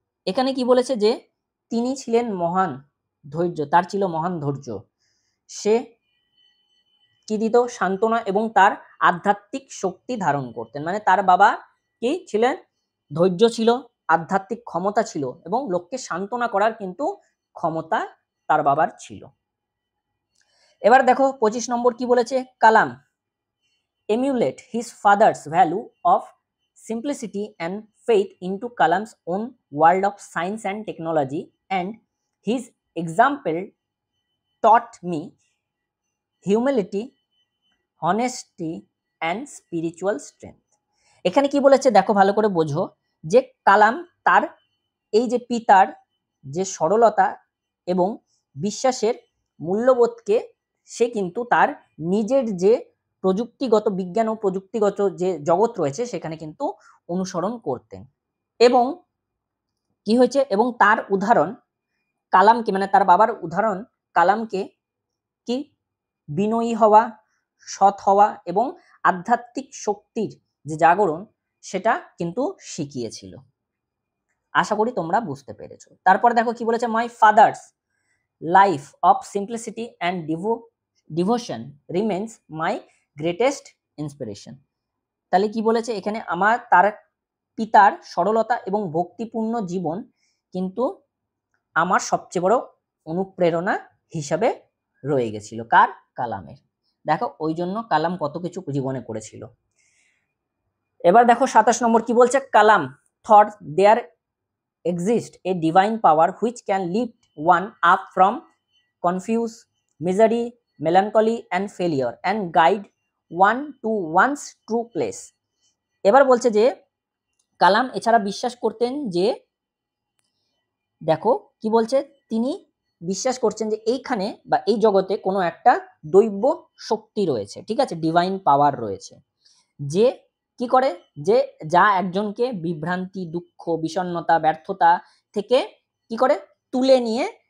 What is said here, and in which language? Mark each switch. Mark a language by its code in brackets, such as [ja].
[bn] এখানে কি বলেছে, যে তিনি ছিলেন মহান ধৈর্য, তার ছিল মহান ধৈর্য, সে কি দিত, সান্ত্বনা এবং তার আধ্যাত্মিক শক্তি ধারণ করতেন। মানে তার বাবা কি ছিলেন, ধৈর্য ছিল, আধ্যাত্মিক ক্ষমতা ছিল, এবং লোককে সান্ত্বনা করার কিন্তু ক্ষমতা তার বাবার ছিল। এবার দেখো 25 নম্বর কি বলেছে, [en] Kalam emulate his father's value of simplicity and faith into Kalam's own world of science and technology, and his example taught me humility, honesty and spiritual strength. [bn] এখানে কি বলেছে দেখো ভালো করে বোঝো, যে কালাম তার এই যে পিতার যে সরলতা এবং বিশ্বাসের মূল্যবোধকে সে কিন্তু তার নিজের যে প্রযুক্তিগত বিজ্ঞান ও প্রযুক্তিগত যে জগৎ রয়েছে সেখানে কিন্তু অনুসরণ করতেন। এবং কি হয়েছে, এবং তার উদাহরণ কালামকে, মানে তার বাবার উদাহরণ কালামকে কি বিনয়ী হওয়া, সৎ হওয়া এবং আধ্যাত্মিক শক্তির যে জাগরণ সেটা কিন্তু শিখিয়েছিল। আশা করি তোমরা বুঝতে পেরেছো। তারপর দেখো কি বলেছে, [en] My father's life of simplicity and devotion remains my greatest inspiration. [bn] তাহলে কি বলেছে এখানে, তার পিতার সরলতা এবং ভক্তিপূর্ণ জীবন কিন্তু আমার সবচেয়ে বড় অনুপ্রেরণা হিসাবে রয়ে গেছিল। কার? কালামের। দেখো ওই জন্য কালাম কত কিছু জীবনে করেছিল। এবার দেখো 27 নম্বর কি বলছে, [en] Kalam thought there exist a divine power which can lift one up from confuse, misery, melancholy and failure and guide one to one's true place। [bn] এবার বলছে যে কালাম এছাড়া বিশ্বাস করতেন যে, দেখো কি বলছে, তিনি বিশ্বাস করছেন যে এইখানে বা এই জগতে কোনো একটা দৈব শক্তি রয়েছে, ঠিক আছে, ডিভাইন পাওয়ার রয়েছে, যে কি করে, যে যা একজনকে বিভ্রান্তি, দুঃখ, বিষণ্ণতা, ব্যর্থতা থেকে কি করে তুলে নিয়ে